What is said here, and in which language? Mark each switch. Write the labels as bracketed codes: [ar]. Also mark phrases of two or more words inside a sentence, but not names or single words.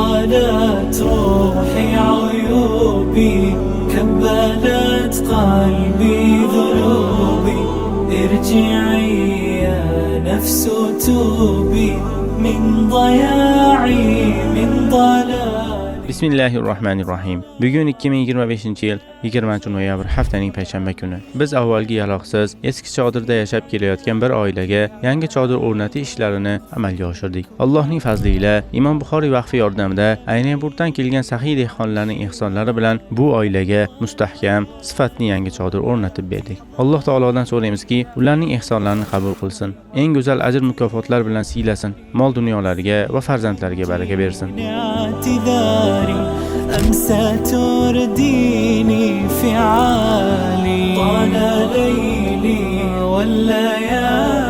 [ar] ملت روحي عيوبي، كبلت قلبي ذنوبي. ارجعي يا نفس توبي من ضياعي من ضلالي. [uz] Bismillahirrahmanirrahim. Bugun 2025-yil 20-noyabr haftaning payshanba kuni. Biz avvalgi yaloqsiz eski chodirda yashab kelayotgan bir oilaga yangi chodir o'rnatish ishlarini amalga oshirdik. Allohning fazli ila Imom Buxoriy vaqfi yordamida Aynenburgdan kelgan saxiy dehqonlarning ehsonlari bilan bu oilaga mustahkam, sifatli yangi chodir o'rnatib berdik. Alloh taolodan so'raymizki, ularning ehsonlarini qabul qilsin, eng go'zal ajr mukofotlar bilan siylasin, mol dunyolariga va farzandlariga baraka bersin. [ar] أمسى ترديني فعالي، طال ليلي والليالي